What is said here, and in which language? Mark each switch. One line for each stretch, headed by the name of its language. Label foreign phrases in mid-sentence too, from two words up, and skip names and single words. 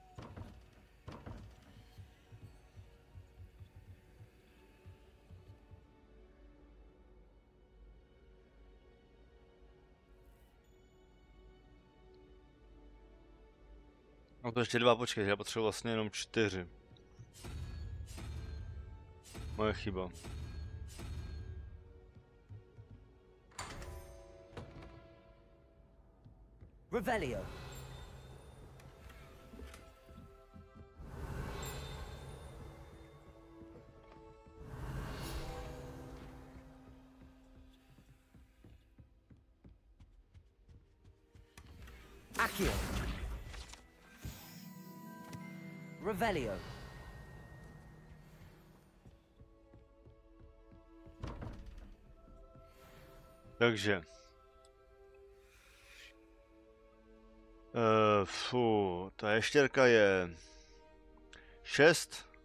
Czech: No to ještě 2, počkej, já potřebuji vlastně jenom 4. Moje chyba. Revelio. Accio. Revelio. Takže. Ta ještěrka je 6.